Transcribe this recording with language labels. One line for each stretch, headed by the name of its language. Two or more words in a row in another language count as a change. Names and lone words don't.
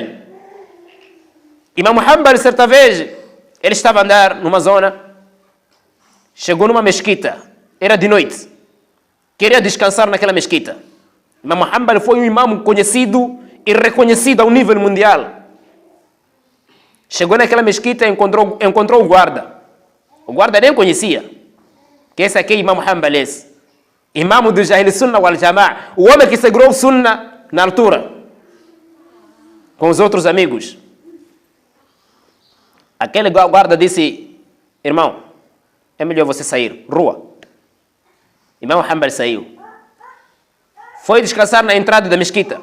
Portuguese: Imam Hanbal, certa vez, ele estava a andar numa zona, chegou numa mesquita, era de noite, queria descansar naquela mesquita. Imam Hanbal foi um imam conhecido e reconhecido ao nível mundial. Chegou naquela mesquita e encontrou o guarda. O guarda nem conhecia. Que esse aqui é Imam Hanbal, esse. Imam do Jahil
Arabic: السنة والجماعة.
Portuguese: O homem que segurou o Sunnah na altura. Com os outros amigos. Aquele guarda disse, irmão, é melhor você sair. Rua. Imam Hanbal saiu. Foi descansar na entrada da mesquita.